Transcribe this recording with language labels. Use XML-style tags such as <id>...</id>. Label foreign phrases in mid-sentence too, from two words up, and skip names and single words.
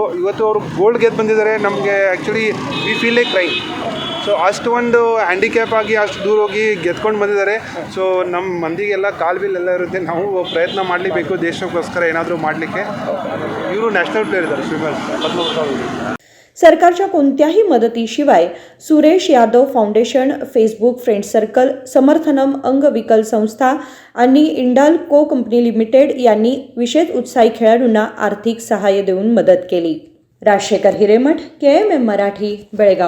<kn>ಇವತ್ತು ಅವರು ಗೋಲ್ಡ್ ಗೆದ್ದು ಬಂದಿದ್ದಾರೆ. ನಮಗೆ</kn> <en>actually we feel like cry.</en> <kn>ಸೊ ಅಷ್ಟು ಒಂದು ಹ್ಯಾಂಡಿಕ್ಯಾಪ್ ಆಗಿ ಅಷ್ಟು ದೂರ ಹೋಗಿ ಗೆದ್ಕೊಂಡು ಬಂದಿದ್ದಾರೆ. ಸೊ ನಮ್ಮ ಮಂದಿಗೆಲ್ಲ ಕಾಲು ಬಿಲ್ ಎಲ್ಲ ಇರುತ್ತೆ, ನಾವು ಪ್ರಯತ್ನ ಮಾಡಲೇಬೇಕು ದೇಶಕ್ಕೋಸ್ಕರ ಏನಾದರೂ ಮಾಡಲಿಕ್ಕೆ. ಇವರು</kn> <en>national player</en> <kn>ಇದ್ದಾರೆ ಸ್ವಿಮ್ಮರ್ಸ್.</kn> <mr>सरकारच्या कोणत्याही मदतीशिवाय सुरेश यादव फाउंडेशन, फेसबुक फ्रेंड सर्कल, समर्थनम अंगविकल संस्था आणि इंडाल्को कंपनी लिमिटेड यांनी विशेष उत्साही खेळाडूंना आर्थिक सहाय्य देऊन मदत केली. राजशेखर हिरेमठ, KMM मराठी, बेळगाव.</mr>